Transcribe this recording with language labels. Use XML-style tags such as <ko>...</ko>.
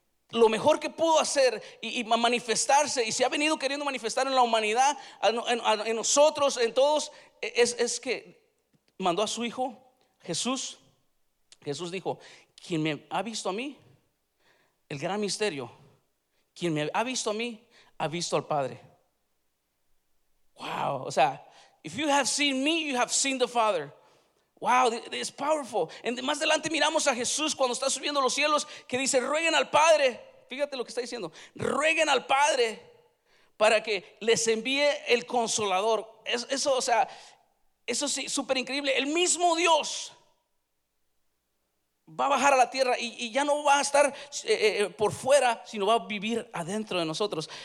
<es>Lo mejor que pudo hacer y manifestarse y se ha venido queriendo manifestar en la humanidad, en nosotros, en todos, es que mandó a su Hijo Jesús. Jesús dijo, quien me ha visto a mí, el gran misterio, quien me ha visto a mí, ha visto al Padre.</es> <en>Wow,</en> <es>o sea,</es> <en>if you have seen me, you have seen the Father. Wow, it's powerful.</en> <es>Más adelante miramos a Jesús cuando está subiendo los cielos, que dice, rueguen al Padre. Fíjate lo que está diciendo. Rueguen al Padre para que les envíe el Consolador. Eso, o sea, eso sí, súper increíble. El mismo Dios va a bajar a la tierra y ya no va a estar por fuera, sino va a vivir adentro de nosotros.</es>